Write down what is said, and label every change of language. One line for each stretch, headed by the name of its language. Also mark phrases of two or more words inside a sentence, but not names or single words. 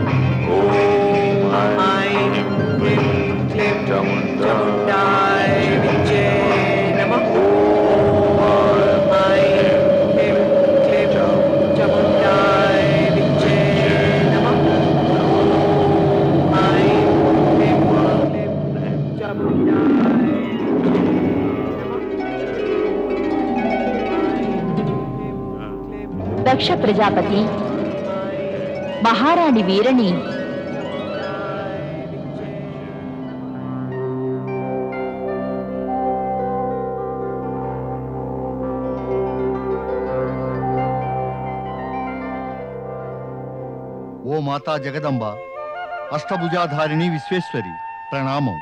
Sanskrit: ॐ ऐं ह्रीं क्लीं चामुण्डाय विद्ये नमः। ॐ ऐं ह्रीं क्लीं चामुण्डाय विद्ये नमः। ॐ ऐं ह्रीं क्लीं चामुण्डाय
Telugu: దక్ష ప్రజాపతి మహారాణి వీరని ఓ మాతా జగదంబ, అష్టభుజాధారిణి విశ్వేశ్వరి, ప్రణామం.